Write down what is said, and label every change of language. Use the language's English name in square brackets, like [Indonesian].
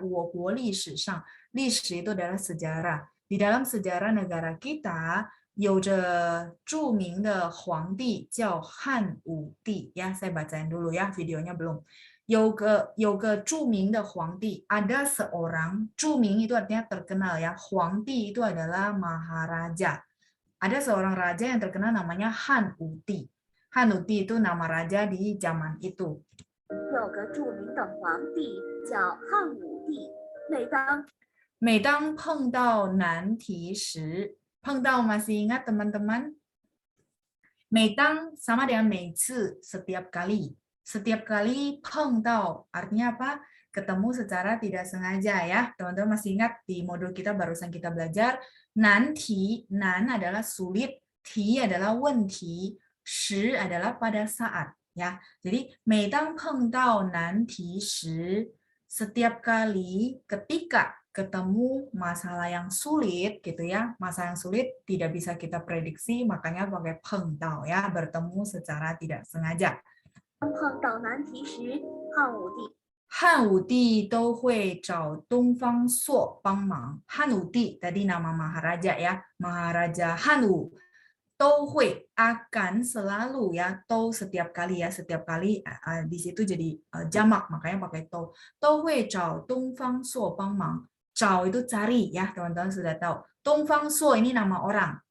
[Chinese] 我国历史上, 历史 [Indonesian] itu adalah sejarah. Di dalam sejarah negara kita [Chinese] 有着著名的皇帝叫汉武帝 ya. [Indonesian] Saya bacain dulu ya, videonya belum. [Chinese] 有个著名的皇帝, [Indonesian] ada seorang, 著名 itu artinya terkenal ya. 皇帝 itu adalah maharaja. Ada seorang raja yang terkenal namanya Han Wuti. Han Wuti itu nama raja di zaman itu. [Chinese] 有个著名的皇帝叫汉武帝。每当碰到难题时, 碰到 [Indonesian] masih ingat teman-teman? 每当 sama dengan 每次 setiap kali. Setiap kali 碰到 artinya apa? Ketemu secara tidak sengaja ya. Teman-teman masih ingat di modul kita barusan kita belajar nanti, nan adalah sulit, ti adalah 问题, shi adalah pada saat ya. Jadi [Chinese] 每当碰到难题时, [Indonesian] setiap kali ketika ketemu masalah yang sulit gitu ya, masalah yang sulit tidak bisa kita prediksi, makanya pakai 碰到 ya, bertemu secara tidak sengaja. [Chinese] 碰到难题时，汉武帝都会找东方朔帮忙。 [Indonesian] 汉武帝 tadi nama maharaja ya, maharaja Hanu 都会 akan selalu ya, 都 setiap kali ya, setiap kali di situ jadi jamak makanya pakai [Chinese] 都会找东方朔帮忙。 [Indonesian] 找 itu cari ya, teman-teman sudah tahu. Dongfang Suo ini nama orang.